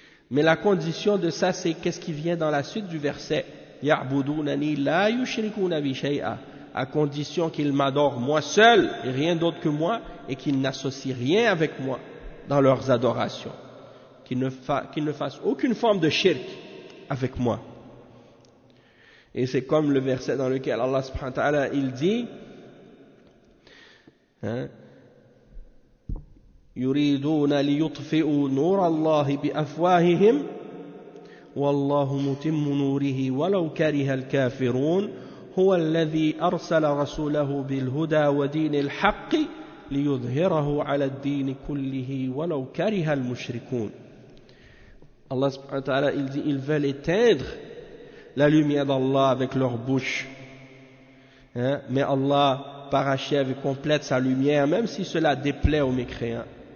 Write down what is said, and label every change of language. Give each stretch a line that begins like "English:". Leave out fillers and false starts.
French: Mais la condition de ça, c'est qu'est-ce qui vient dans la suite du verset?
Arabic: Ya'budunani la yushrikuna bi shay'a.
French: À condition qu'ils m'adorent moi seul et rien d'autre que moi, et qu'ils n'associent rien avec moi dans leurs adorations. Qu'ils ne fassent aucune forme de shirk avec moi. Et c'est comme le verset dans lequel Allah subhanahu wa ta'ala, il dit,
Arabic: يُرِيدُونَ لِيُطْفِئُوا نُورَ اللَّهِ بِأَفْوَاهِهِمْ وَاللَّهُ مُتِمُّ نُورِهِ وَلَوْ كَرِهَ الْكَافِرُونَ هو الذي أرسل رسوله بالهدى ودين الحق ليظهره على الدين كله ولو كره المشركون.
French: Allah subhanahu wa ta'ala, il dit, ils veulent éteindre la lumière d'Allah avec leur bouche. Mais Allah parachève et complète sa lumière, même si cela déplaît aux mécréants.